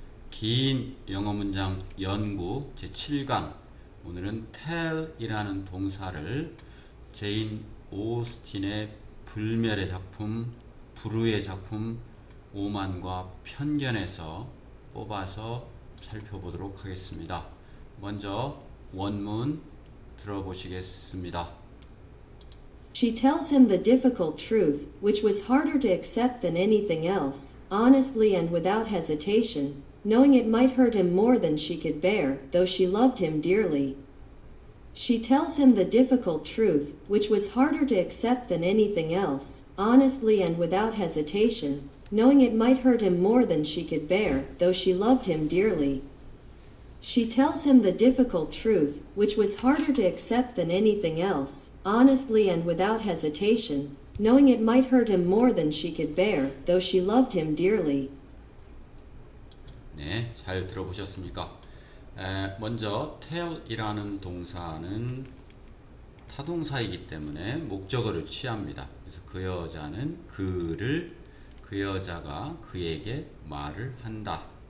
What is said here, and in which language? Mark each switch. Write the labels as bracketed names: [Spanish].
[Korean] 긴 영어 문장 연구 제7강 오늘은 tell이라는 동사를 제인 오스틴의 불멸의 작품 불후의 작품 오만과 편견에서 뽑아서 살펴보도록 하겠습니다. 먼저 원문 들어보시겠습니다. [English] She tells him the difficult truth, which was harder to accept than anything else, honestly and without hesitation, knowing it might hurt him more than she could bear, though she loved him dearly. She tells him the difficult truth, which was harder to accept than anything else, honestly and without hesitation, knowing it might hurt him more than she could bear, though she loved him dearly. She tells him the difficult truth, which was harder to accept than anything else, honestly and without hesitation, knowing it might hurt him more than she could bear, though she loved him dearly. [Korean] 네, 잘 들어보셨습니까? 먼저 tell이라는 동사는 타동사이기 때문에 목적어를 취합니다. 그래서 그 여자는 그 여자가 그에게 말을 한다.